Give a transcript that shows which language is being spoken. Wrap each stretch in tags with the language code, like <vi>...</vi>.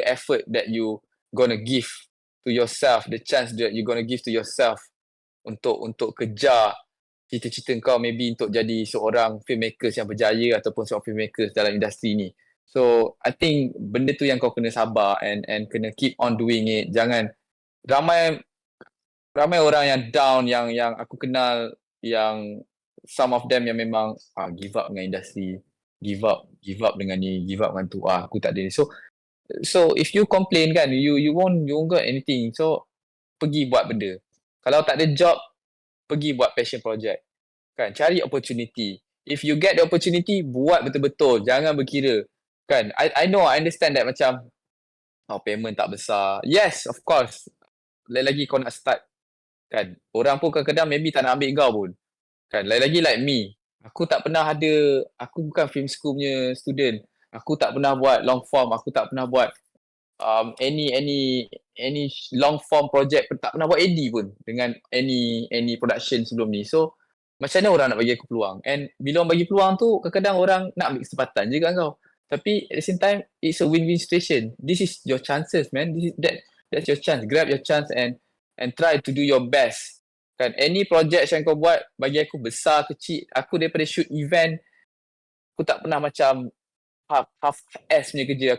<en>The effort that you gonna give to yourself, the chance that you gonna give to yourself</en> <ms>untuk kejar cita-cita kau,</ms> <en>maybe</en> <ms>untuk jadi seorang filmmakers yang berjaya ataupun seorang filmmakers dalam industri ni.</ms> <en>So I think</en> <ms>benda tu yang kau kena sabar and kena</ms> <en>keep on doing it.</en> <ms>Jangan, ramai orang yang down yang aku kenal, yang some of them yang memang give up dengan industri, give up dengan ni, give up dengan tu, aku tak ada ni.</ms> <en>So if you complain kan, you won't get anything.</en> <ms>So pergi buat benda. Kalau tak ada job, pergi buat passion project kan, cari opportunity.</ms> <en>If you get the opportunity,</en> <ms>buat betul-betul, jangan berkira kan.</ms> <en>I know, I understand that macam payment tak besar, yes of course,</en> <ms>lagi kau nak start kan. Orang pun kadang-kadang maybe tak nak ambil kau pun kan. Lagi like me, aku bukan film school punya student, aku tak pernah buat long form, aku tak pernah buat</ms> <en>any long form project,</en> <ms>tak pernah buat AD pun dengan any production sebelum ni. So macam mana orang nak bagi aku peluang? And bila orang bagi peluang tu, kadang-kadang orang nak ambil kesempatan je kat kau. Tapi</ms> <en>at the same time, it's a win-win situation. This is your chances, man. That's your chance. Grab your chance and try to do your best.</en> <ms>Kan, any project yang kau buat, bagi aku besar, kecil, aku daripada shoot event, aku tak pernah macam half ass punya kerja.</ms>